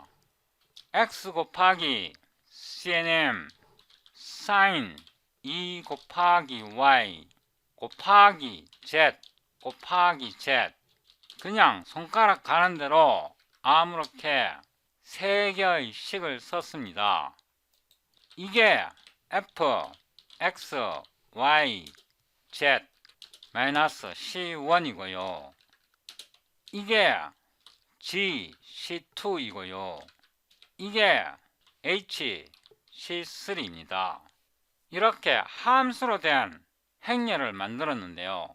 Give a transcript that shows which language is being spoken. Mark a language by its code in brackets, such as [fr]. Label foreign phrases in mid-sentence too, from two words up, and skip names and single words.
[ko] x 곱하기 CNM sin 2 곱하기 y 곱하기 z 곱하기 z 그냥 손가락 가는 대로 아무렇게 3개의 식을 썼습니다. 이게 f, x, y, z 마이너스 c1이고요. 이게 g, c2이고요. 이게 h, c3입니다. 이렇게 함수로 된 행렬을 만들었는데요.